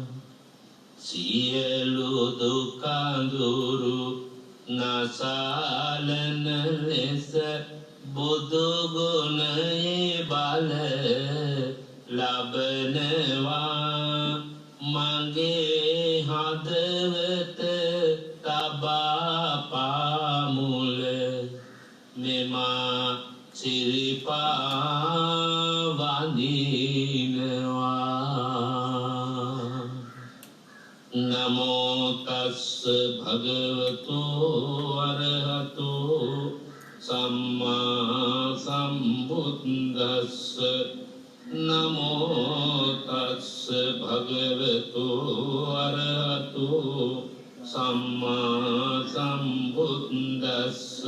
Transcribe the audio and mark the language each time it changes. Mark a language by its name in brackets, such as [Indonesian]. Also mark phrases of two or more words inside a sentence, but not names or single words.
[Sinhala] සියලු දුක් අඳුරු නසාලන ලෙස බුදු ගුණයේ බල ලබනවා මගේ හදවත තබා පාමුල මෙමා සිරිපා වඳිනවා [Pali] නමෝ තස්ස භගවතු අරහතෝ සම්මා සම්බුද්දස්ස නමෝ තස්ස භගවතු අරහතෝ සම්මා සම්බුද්දස්ස